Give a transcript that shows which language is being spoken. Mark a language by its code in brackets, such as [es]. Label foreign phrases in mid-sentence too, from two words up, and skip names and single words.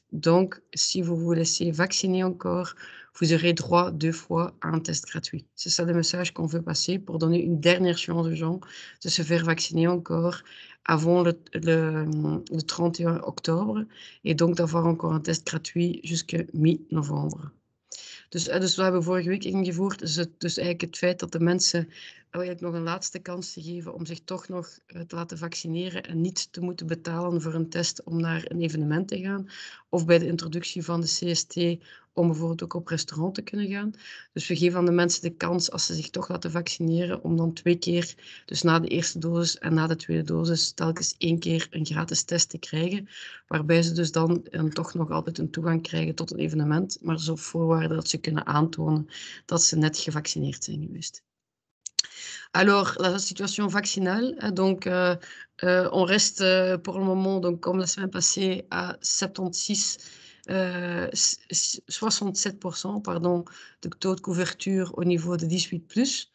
[fr] Donc, si vous vous laissez vacciner encore, vous aurez droit 2 fois à un test gratuit. C'est ça le message qu'on veut passer pour donner une dernière chance aux gens de se faire vacciner encore avant le 31 octobre et donc d'avoir encore un test gratuit jusqu'à mi-novembre. [nl] Dus we hebben vorige week ingevoerd, dus eigenlijk het feit dat de mensen eigenlijk nog een laatste kans te geven om zich toch nog te laten vaccineren en niet te moeten betalen voor een test om naar een evenement te gaan. Of bij de introductie van de CST om bijvoorbeeld ook op restaurant te kunnen gaan. Dus we geven aan de mensen de kans, als ze zich toch laten vaccineren, om dan 2 keer, dus na de eerste dosis en na de tweede dosis, telkens 1 keer een gratis test te krijgen, waarbij ze dus dan toch nog altijd een toegang krijgen tot een evenement, maar dus op voorwaarde dat ze kunnen aantonen dat ze net gevaccineerd zijn geweest. [fr] Alors, la situation vaccinale, donc on reste pour le moment, donc, comme la semaine passée, à 67% pardon, de taux de couverture au niveau de 18+.